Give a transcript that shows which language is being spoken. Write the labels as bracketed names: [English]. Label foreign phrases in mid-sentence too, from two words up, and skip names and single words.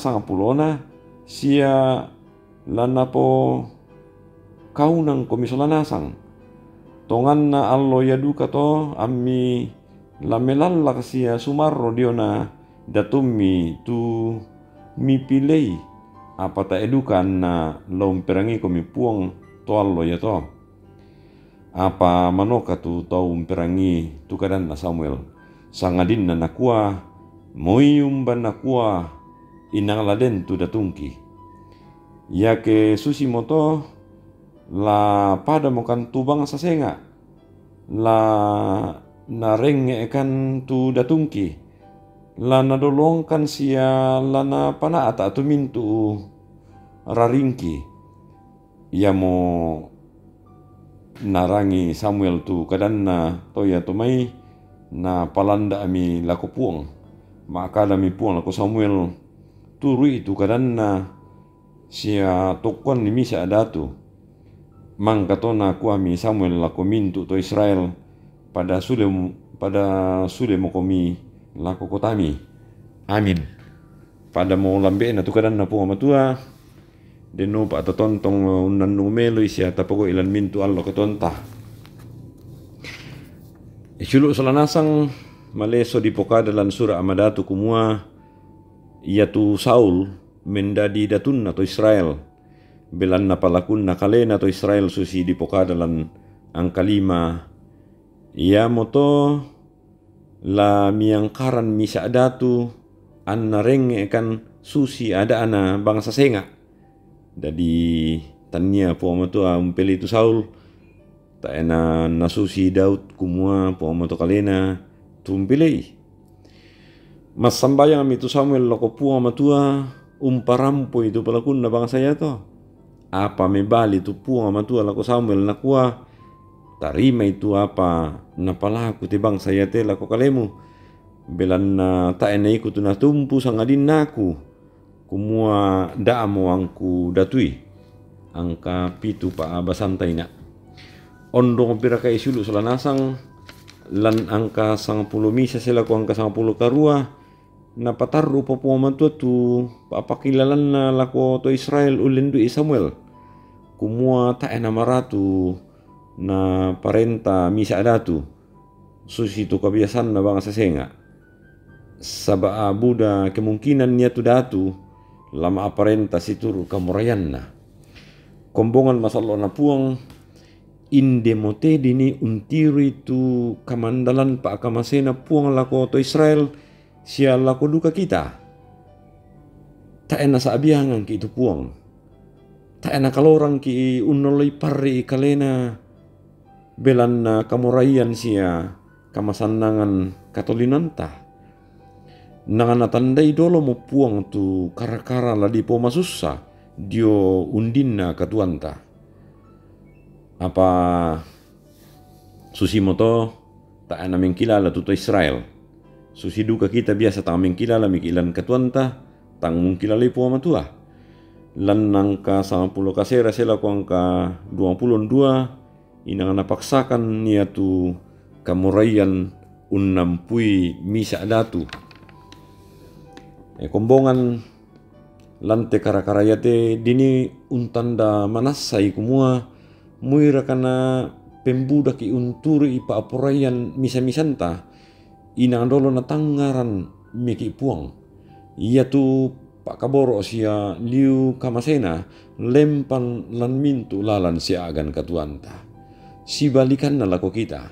[Toraja-Sa'dan] sangapulona sia lana po kaunang komisolanasang tonganna allo ya duka to ammi lamelallak sia sumarro diona datummi tu mi pilei apa ta edukan na lomperangi komi puang to allo ya to apa manoka tu tau umperangi tu kadan na Samuel sangadin na nakua moyum ban nakua inang laden tu datungki ya ke susi moto la pada mokan tubang sasenga la narenge kan tu datungki lana dolongkan sia lana pana ata tu mintu raringki ia mo narangi Samuel tu kadanna toya tomai na palanda ami lako puang maka dami puang lako Samuel turui tu kadanna sia tokon ni misa adatu mang katona ku ami Samuel lako mintu to Israel pada sule mo komi lako kotami amin pada mo lambe na tu kadanna puang matua deno pa tontong unan numelo isia tapogo ilan mintu allo ketonta isulu salanasang maleso di pokada lan sura amadatu kumua ia tu Saul mendadi datun atau Israel belan na palakun na kalena atau Israel susi di pokada lan angka 5 ia moto la miangkaran misa adatu an narenge kan susi ada ana bangsa senga jadi tania po matua umpeli itu Saul ta ena nasusi Daud kumua po mato kalena tumpilei mas sambayang itu Samuel loko puang matua umparampo itu palakun na bangsa ya to apa mebali tu puang matua lako Samuel nakua tarima itu apa napalaku ti bangsa ya te lako kalemu belan na ta ena ikut na tumpu sangadin naku kumua daamo angku datui angka pitu pa basantai na ondong pira ka isulu salanasang lan angka 10 misa sila ko angka 10 karua na patarru po matua tu papakilalan na lako to Israel ulindu Samuel kumua ta ena maratu na parenta misa adatu susi tu kebiasaan na bangsa senga saba buda kemungkinan niya tu datu lama aparenta situru kamurayan na kombongan masalo na puang indemote dini untiri tu kamandalan pa akamasena puang lako to Israel sia lako duka kita ta ena sa abiangan ki itu puang ta ena kalorang ki unoloy parri kalena belan na kamurayan sia kamasanangan katolinanta nanganatandai dolo mo puang tu karakara ladi po masussa dio undinna katuanta apa susi moto ta ana mengkilala tuto Israel susi duka kita biasa ta mengkilala mikilan katuanta tang mengkilala po matua lan nangka 10 kasera sela ko angka 22 inang napaksakan niya tu kamurayan unnampui misa datu kombongan lante karakarayate dini untanda manasai kumua muira kana pembuda ki unturi ipa apurayan misa-misanta inang dolo na tangaran miki puang ia tu pak kaboro sia liu kamasena lempan lan mintu lalan sia agan katuanta sibalikan na lako kita.